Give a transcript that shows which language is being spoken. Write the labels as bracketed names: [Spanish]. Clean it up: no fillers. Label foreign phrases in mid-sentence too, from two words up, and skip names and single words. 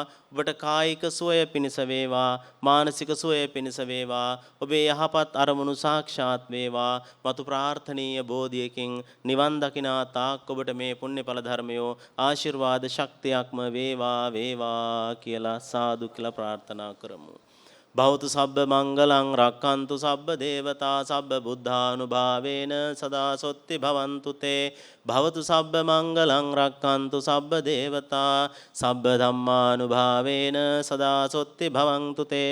[Sinhala] ඔබට කායික සුවය පිණිස වේවා, මානසික සුවය පිණිස වේවා. ඔබේ යහපත් අරමුණු සාක්ෂාත් වේවා. මතු ප්‍රාර්ථනීය බෝධියකින් නිවන් දකිනා තාක් ඔබට මේ පුණ්‍යඵල ධර්මයෝ ආශිර්වාද ශක්තියක්ම වේවා වේවා කියලා සාදු කියලා ප්‍රාර්ථනා කරමු. [Pali] භවතු සබ්බ මංගලං රක්칸තු සබ්බ දේවතා සබ්බ බුද්ධානුභාවේන සදා සොත්ති භවන්තු තේ. භවතු සබ්බ මංගලං රක්칸තු සබ්බ දේවතා සබ්බ ධම්මානුභාවේන සදා සොත්ති භවන්තු තේ.